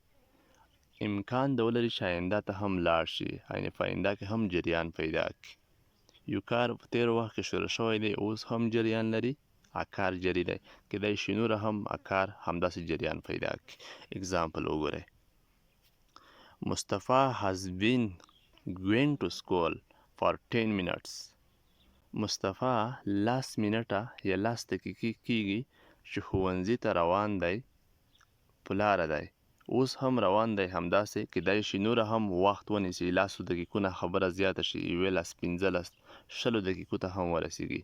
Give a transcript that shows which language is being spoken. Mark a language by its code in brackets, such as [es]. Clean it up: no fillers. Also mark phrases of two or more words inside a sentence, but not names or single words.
[ps] امکان د ولري چې آینده ته هم لاړ شي، یعنې په آینده کې هم جریان پیدا کړي. یو کار په تیر وخت کې شروع شوی دی، اوس هم جریان لري، کار جری دی، کیدای شي نور هم کار همداسې جریان پیدا کړي. اگزامپل وګورئ. [en] مصطفی has been going to school for 10 minutes. [ps] مصطفی 10 منټه یا 10 دقیقې کیږي چې ښوونځي ته روان دی، په لاره دی، اوس هم روان دی. همداسې کیدای شي نور هم وخت ونیسي، 10 دقیقو نه خبره زیاته شي، 11 15 20 دقیقو ته هم ورسیږي.